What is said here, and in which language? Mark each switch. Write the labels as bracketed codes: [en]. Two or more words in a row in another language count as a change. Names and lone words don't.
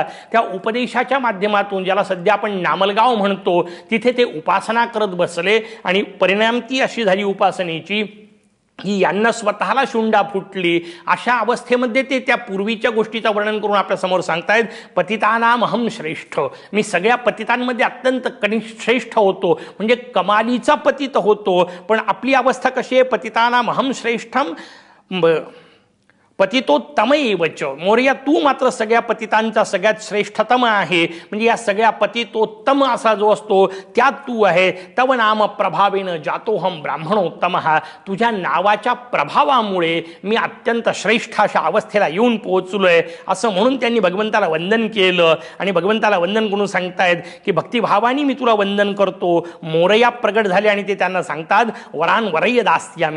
[mr] त्या उपदेशाच्या माध्यमातून ज्याला सध्या आपण नामलगाव म्हणतो तिथे ते उपासना करत बसले आणि परिणाम ती अशी झाली उपासनेची की यांना स्वतःला शुंडा फुटली. अशा अवस्थेमध्ये ते त्या पूर्वीच्या गोष्टीचं वर्णन करून आपल्या समोर सांगतायत. [sa] पतितानाम अहम श्रेष्ठ, [mr] मी सगळ्या पतितांमध्ये अत्यंत श्रेष्ठ होतो, म्हणजे कमालीचा पतित होतो. पण आपली अवस्था कशी आहे. [sa] पतितानाम अहम श्रेष्ठम पतितोत्तमैवच. [mr] मोरया तू मात्र सगळ्या पतितांचा सगळ्यात श्रेष्ठतम आहे. म्हणजे या सगळ्या पतितोत्तम असा जो असतो त्यात तू आहे. [sa] तव नाम प्रभावेन जातोहम ब्राह्मणोत्तम. [mr] तुझ्या नावाच्या प्रभावामुळे मी अत्यंत श्रेष्ठ अशा अवस्थेला येऊन पोहोचलोय असं म्हणून त्यांनी भगवंताला वंदन केलं. आणि भगवंताला वंदन करून सांगतायत की भक्तिभावाने मी तुला वंदन करतो. मोरया प्रगट झाले आणि ते त्यांना सांगतात [sa] वरान वरय दास्यामी.